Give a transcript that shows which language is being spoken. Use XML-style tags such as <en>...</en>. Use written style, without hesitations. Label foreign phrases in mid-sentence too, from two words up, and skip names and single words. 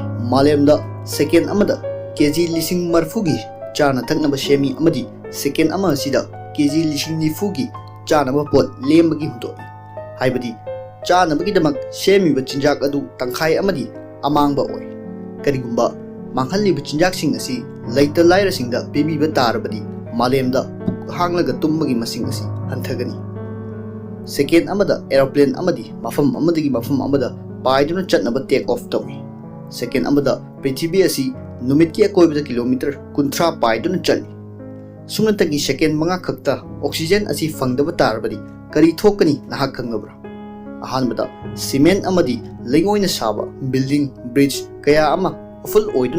<mni>malemda second amada kg lising marfugi chana thaknaba shemi amadi second ama sida kg lising nifugi chana ba pot lembagi hudo haibadi chana bagi damak shemi ba chinjak adu tangkhai amadi amangba oi karigumba manghalli ba chinjak sing asi laita laira singda bebi ba tarabadi malemda hanglaga tumbagi masing asi hanthagani Second amada aeroplane amadi mafam amadagi mafam amada paiduna chatnaba</mni> <en>take off</en> <mni>tawi second amada prithibi asi numit ki akoibda kilometer 30 paiduna chali sunatagi second manga khakta oxygen asi fangdaba tarbadi kari thokani nahak khangabra ahanbada cement amadi lengoina saba</mni> <en>building bridge</en> <mni>kaya ama full oiduna</mni>